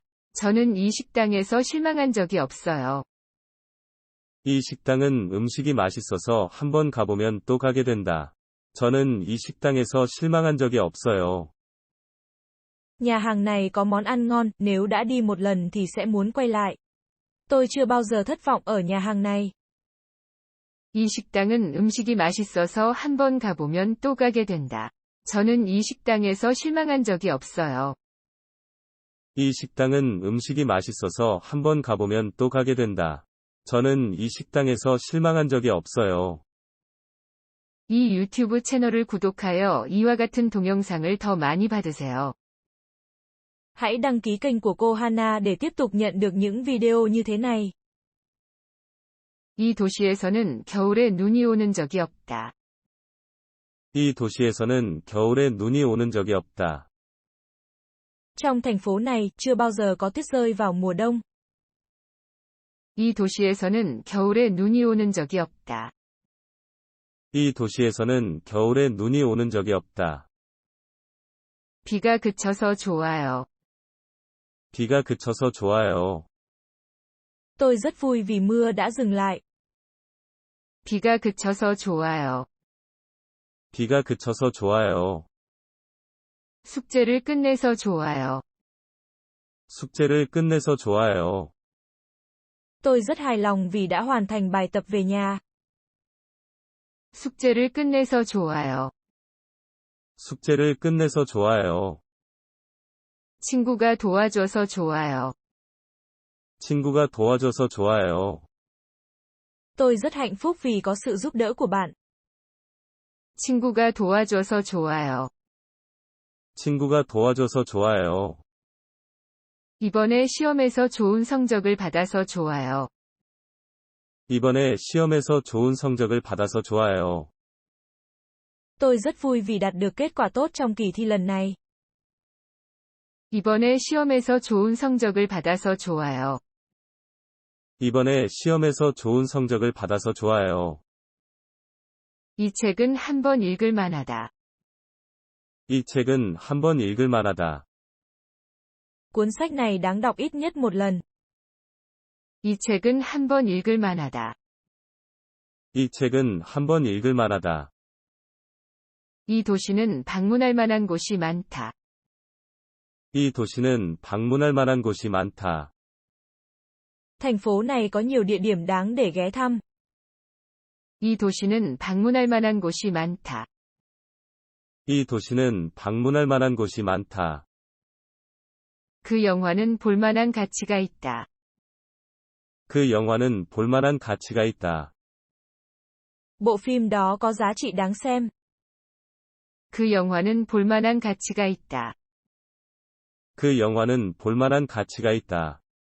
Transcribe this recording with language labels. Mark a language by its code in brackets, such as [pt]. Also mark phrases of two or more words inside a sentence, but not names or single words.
[ko] 저는 이 식당에서 실망한 적이 없어요. 이 식당은 음식이 맛있어서 한 번 가보면 또 가게 된다. 저는 이 식당에서 실망한 적이 없어요. [vi] Nhà hàng này có món ăn ngon, nếu đã đi một lần thì sẽ muốn quay lại. Tôi chưa bao giờ thất vọng ở nhà hàng này. [ko] 이 식당은 음식이 맛있어서 한 번 가보면 또 가게 된다. 저는 이 식당에서 실망한 적이 없어요. 이 식당은 음식이 맛있어서 한 번 가보면 또 가게 된다. 저는 이 식당에서 실망한 적이 없어요. 이 유튜브 채널을 구독하여 이와 같은 동영상을 더 많이 받으세요. [vi] Hãy đăng ký kênh của cô Hana để tiếp tục nhận được những video như thế này. [ko] 이 도시에서는 겨울에 눈이 오는 적이 없다. 이 도시에서는 겨울에 눈이 오는 적이 없다. [vi] Trong thành phố này, chưa bao giờ có tuyết rơi vào mùa đông. [ko] 이 도시에서는 겨울에 눈이 오는 적이 없다. 이 도시에서는 겨울에 눈이 오는 적이 없다. 비가 그쳐서 좋아요. 비가 그쳐서 좋아요. [vi] Tôi rất vui vì mưa đã dừng lại. [ko] 비가 그쳐서 좋아요. 비가 그쳐서 좋아요. 숙제를 끝내서 좋아요. 숙제를 끝내서 좋아요. [vi] Tôi rất hài lòng vì đã hoàn thành bài tập về nhà. [ko] 숙제를 끝내서 좋아요. 숙제를 끝내서 좋아요. 친구가 도와줘서 좋아요. 친구가 도와줘서 좋아요. [vi] Tôi rất hạnh phúc vì có sự giúp đỡ của bạn. [ko] 친구가 도와줘서 좋아요. 친구가 도와줘서 좋아요. 이번에 시험에서 좋은 성적을 받아서 좋아요. 이번에 시험에서 좋은 성적을 받아서 좋아요. [vi] Tôi rất vui vì đạt được kết quả tốt trong kỳ thi lần này. [ko] 이번에 시험에서 좋은 성적을 받아서 좋아요. 이번에 시험에서 좋은 성적을 받아서 좋아요. 이 책은 한 번 읽을 만하다. 이 책은 한 번 읽을 만하다. [vi] Cuốn sách này đáng đọc ít nhất một lần. [ko] 이 책은 한 번 읽을 만하다. 이 책은 한 번 읽을 만하다. 이 도시는 방문할 만한 곳이 많다. 이 도시는 방문할 만한 곳이 많다. [vi] Thành phố này có nhiều địa điểm đáng để ghé thăm. [ko] 이 도시는 방문할 만한 곳이 많다. 이 도시는 방문할 만한 곳이 많다. 그 영화는 볼 만한 가치가 있다. 그 영화는 볼 만한 가치가 있다. [vi] Bộ phim đó có giá trị đáng xem. [ko] 그 영화는 볼 만한 가치가 있다. 그 영화는 볼 만한 가치가 있다.